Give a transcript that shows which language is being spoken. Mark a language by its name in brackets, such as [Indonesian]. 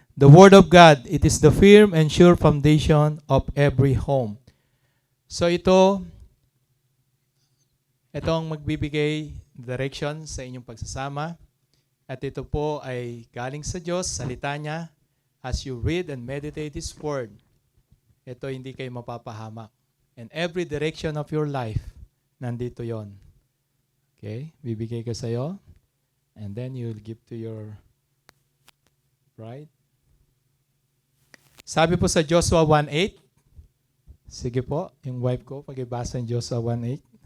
[English] The Word of God, it is the firm and sure foundation of every home. [Filipino] So itong magbibigay direction sa inyong pagsasama. At ito po ay galing sa Diyos, salita niya. [English] As you read and meditate His Word, [Filipino] ito hindi kayo mapapahamak. [English] And every direction of your life, [Filipino] nandito yon. [English] Okay? [Filipino] Bibigay ko sa'yo. [English] And then you'll give to your bride. [Filipino] Sabi po sa Joshua 1:8. Sige po, yung wife ko, pag-ibasa ng Joshua 1:8.